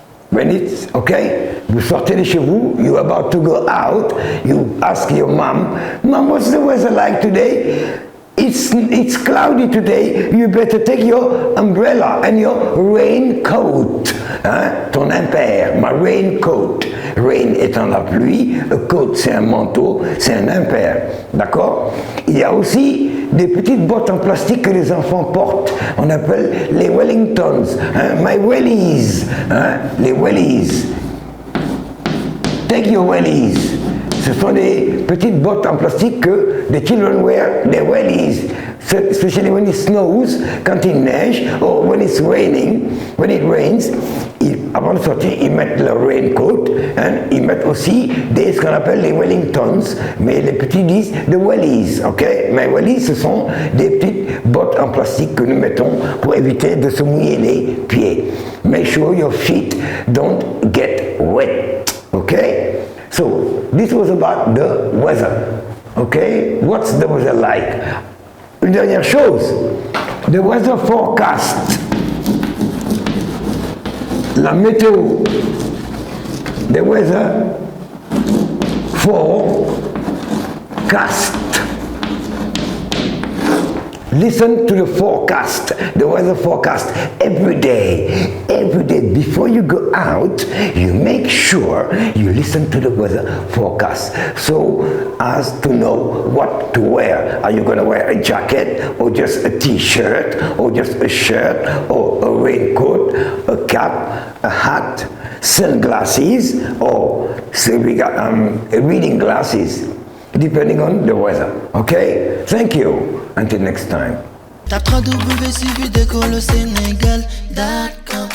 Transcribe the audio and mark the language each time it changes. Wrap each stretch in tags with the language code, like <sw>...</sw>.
<en>When it's, okay,</en> <fr>vous sortez de chez vous,</fr> <en>you're about to go out, you ask your mom, Mom, what's the weather like today? It's cloudy today, you better take your umbrella and your raincoat.</en> <fr>Hein? Ton impair,</fr> <en>my raincoat.</en> <fr>Rain étant la pluie, a coat c'est un manteau, c'est un impair. D'accord? Il y a aussi des petites bottes en plastique que les enfants portent. On appelle les Wellingtons. Hein?</fr> <en>My wellies.</en> <fr>Hein? Les wellies.</fr> <en>Take your wellies.</en> <fr>Ce sont des petites bottes en plastique que</fr> <en>the children wear,</en> <fr>des wellies.</fr> <en>Especially when it snows,</en> <fr>quand il neige,</fr> <en>or when it's raining, when it rains,</en> <fr>avant de sortir, ils mettent leur raincoat, hein, ils mettent aussi ce qu'on appelle les Wellingtons, mais les petits disent the wellies, ok? Mais wellies, ce sont des petites bottes en plastique que nous mettons pour éviter de se mouiller les pieds.</fr> <en>Make sure your feet don't get wet, ok? So, this was about the weather, okay? What's the weather like?</en> <fr>Une dernière chose,</fr> <en>the weather forecast.</en> <fr>La météo,</fr> <en>the weather forecast. Listen to the forecast, the weather forecast every day. Every day before you go out, you make sure you listen to the weather forecast so as to know what to wear. Are you going to wear a jacket or just a t-shirt or just a shirt or a raincoat, a cap, a hat, sunglasses or reading glasses? depending on the weather. Okay? Thank you. Until next time.</en> <fr>Tape www.suividécole au Sénégal.com</fr>